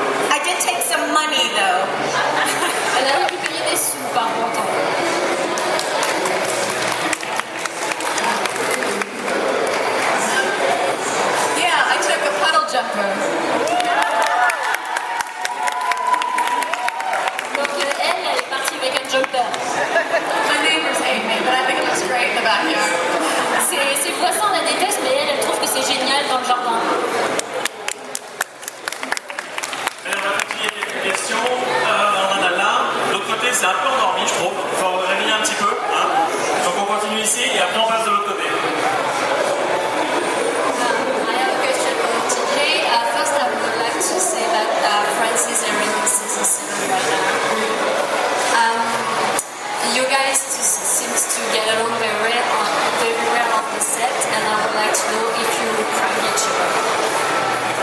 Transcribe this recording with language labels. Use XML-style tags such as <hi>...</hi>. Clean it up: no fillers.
<en>I did take some money though.</en> <fr>Elle a récupéré des sous par contre.</fr> <en>Yeah, I took a puddle jumper.</en> <fr>Donc elle est partie avec un jumper.</fr> <en>My neighbors hate me, but I think it looks great in the backyard.</en> <fr>Ses voisins la détestent, mais elle trouve que c'est génial dans le jardin. On va continuer quelques questions. On en a là. De l'autre côté, c'est un peu endormi, je trouve. Il faut réveiller un petit peu. Hein. Donc on continue ici et après on passe de l'autre côté.</fr> <en>I have a question for TJ. First, I would like to say that Francis are in season 7 right now. You guys seems to get along very well on the set, and I would like to know if you prank each other.</en>